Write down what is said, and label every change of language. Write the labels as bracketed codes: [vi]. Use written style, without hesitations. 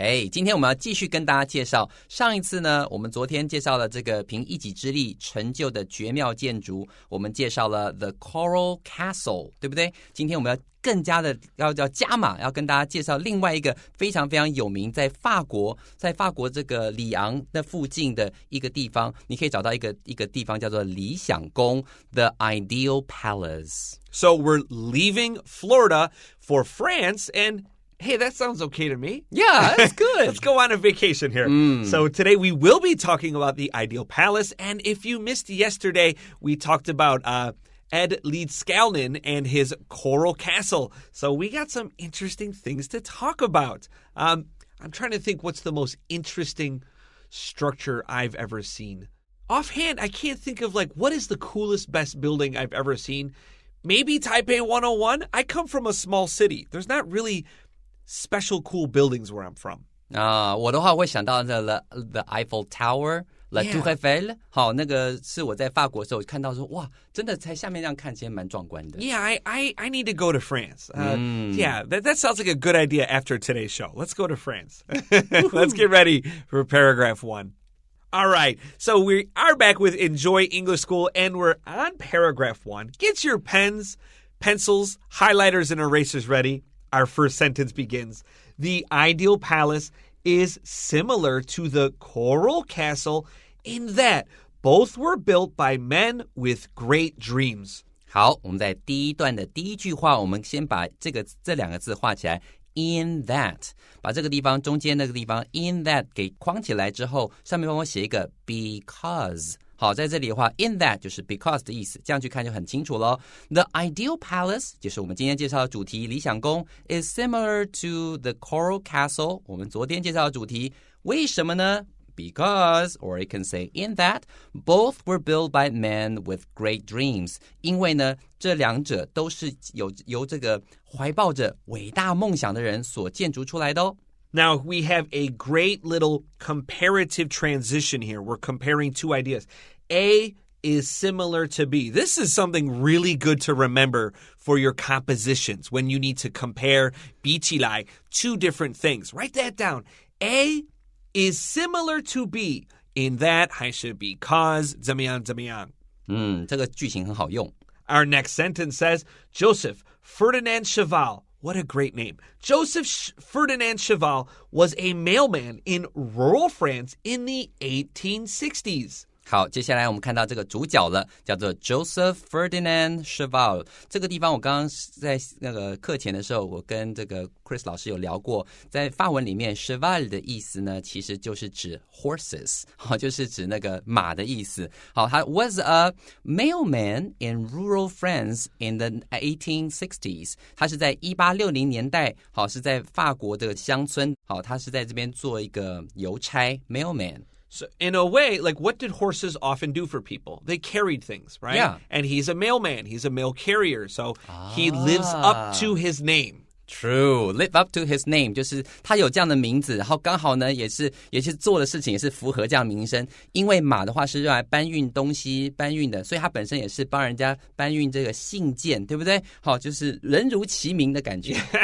[zh] 今天我们要继续跟大家介绍，上一次呢，我们昨天介绍了这个凭一己之力成就的绝妙建筑，我们介绍了 The Coral Castle， 对不对？今天我们要更加的要加码，要跟大家介绍另外一个非常非常有名，在法国这个里昂的附近的一个地方，你可以找到一个地方叫做理想宫 The Ideal Palace. [en] So we're leaving Florida for France and...Hey, that sounds okay to me. Yeah, that's good. Let's go on a vacation here. So today we will be talking about the Ideal Palace. And if you missed yesterday, we talked about Ed Leedskalnin and his Coral Castle. So we got some interesting things to talk about. I'm trying to think what's the most interesting structure I've ever seen. Offhand, I can't think of what is the coolest, best building I've ever seen. Maybe Taipei 101. I come from a small city. There's not really...special cool buildings where I'm from. [zh] 我的话会想到the Eiffel Tower, La Tour Eiffel. 好，那个是我在法国的时候看到说，哇，真的在下面这样看，其实蛮壮观的。 [en] Yeah, I need to go to France. Yeah, that sounds like a good idea after today's show. Let's go to France. Let's get ready for paragraph 1. All right, so we are back with Enjoy English School, and we're on paragraph 1. Get your pens, pencils, highlighters, and erasers ready.Our first sentence begins, the ideal palace is similar to the Coral Castle in that both were built by men with great dreams. [zh] 好，我们在第一段的第一句话，我们先把这两个字画起来 in that， 把这个地方中间那个地方 in that 给框起来之后，上面帮我写一个 because。好，在这里的话 in that 就是 because 的意思，这样去看就很清楚咯。 [en] The ideal palace [zh] 就是我们今天介绍的主题理想宫 [en] is similar to the Coral Castle [zh] 我们昨天介绍的主题，为什么呢？ [en] Because, or you can say in that, both were built by men with great dreams [zh] 因为呢，这两者都是由这个怀抱着伟大梦想的人所建筑出来的哦。 [en] Now, we have a great little comparative transition here. We're comparing two ideas. A is similar to B. This is something really good to remember for your compositions when you need to compare 比起来 two different things. Write that down. A is similar to B in that [zh] 还是 [en] because [zh] 怎么样这个句型很好用。 [en] Our next sentence says, Joseph Ferdinand Cheval.What a great name. Joseph Ferdinand Cheval was a mailman in rural France in the 1860s. [zh] 好，接下来我们看到这个主角了，叫做 Joseph Ferdinand Cheval。这个地方我刚刚在那个课前的时候，我跟这个 Chris 老师有聊过，在法文里面 Cheval 的意思呢，其实就是指 horses， 好，就是指那个马的意思。好，他 [en] was a mailman in rural France in the 1860s。 [zh] 他是在1860年代，好，是在法国的乡村，好，他是在这边做一个邮差 mailman。So [en] in a way, what did horses often do for people? They carried things, right? Yeah. And he's a mailman. He's a mail carrier. So he lives up to his name. True. Live up to his name. [zh] 就是他有这样的名字，然后刚好呢也是做的事情也是符合这样名声。因为马的话是用来搬运东西搬运的，所以他本身也是帮人家搬运这个信件，对不对？好，就是人如其名的感觉。